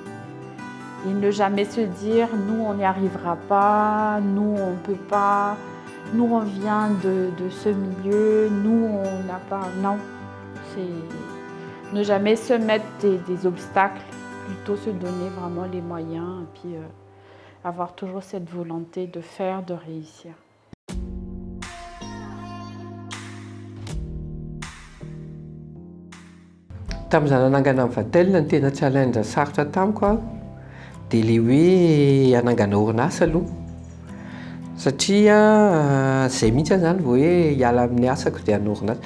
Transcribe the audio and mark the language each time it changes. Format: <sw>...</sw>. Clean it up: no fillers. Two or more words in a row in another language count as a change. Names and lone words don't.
<fr>Et ne jamais se dire, nous, on n'y arrivera pas, nous, on ne peut pas, nous, on vient de ce milieu, nous, on n'a pas... Non, c'est... Ne jamais se mettre des obstacles, plutôt se donner vraiment les moyens et puis avoir toujours cette volonté de faire, de réussir.</fr> <mg>Tamin'izaho nanangana amin'ny vatelina ny tena challenge sarotra tamiko dia ilay hoe hanangana orinasa aloha. Satria izay mihitsy zany vao hoe hiala amin'ny asako dia hanorina asa.</mg>